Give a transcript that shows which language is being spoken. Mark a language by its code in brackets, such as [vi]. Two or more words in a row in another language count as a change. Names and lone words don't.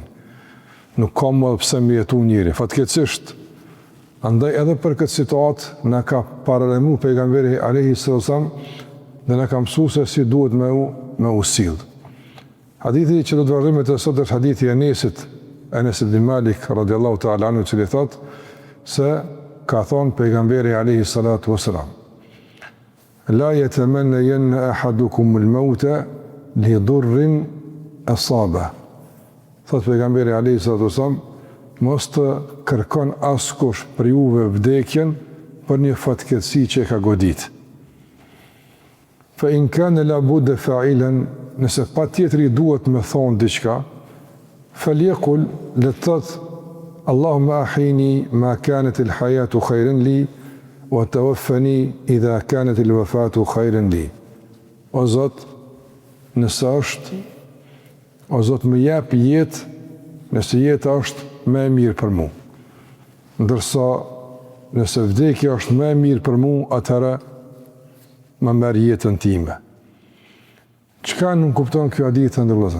[sq] Nuk ka më pse më jetu njëri. Fatkeqësisht, andaj edhe për këtë situatë na ka paralajmëruar pejgamberi [ar] عليه السلام [sq] dhe na ka mësuar se si duhet me u sill. Hadithi që do të vazhdojmë të sot është hadithi e Anas ibn Malik [ar] رضي الله تعالى عنه, [sq] i cili thot se ka thonë pejgamberi [ar] عليه الصلاة والسلام: لا يتمنى أحدكم الموت لضر أصابه. [sq] Thot pejgamberi [ar] عليه الصلاة والسلام, [sq] mos të kërkon askush për juve vdekjen për një fatkeqësi që ka godit. [ar] فإن كان لا بد فاعلا, [sq] nëse pa tjetëri duhet me thonë diqka, falyekul, le të thot, [ar] اللهم أحيني ما كانت الحياة خيرا لي, وتوفني إذا كانت الوفاة خيرا لي. [sq] O Zot, nëse është, o Zot më jep jetë, nëse jetë është më e mirë për mu. Ndërsa, nëse vdekja është më e mirë për mu, atëherë më merr jetën time. Çka nuk kupton kjo hadith të ndërlozur?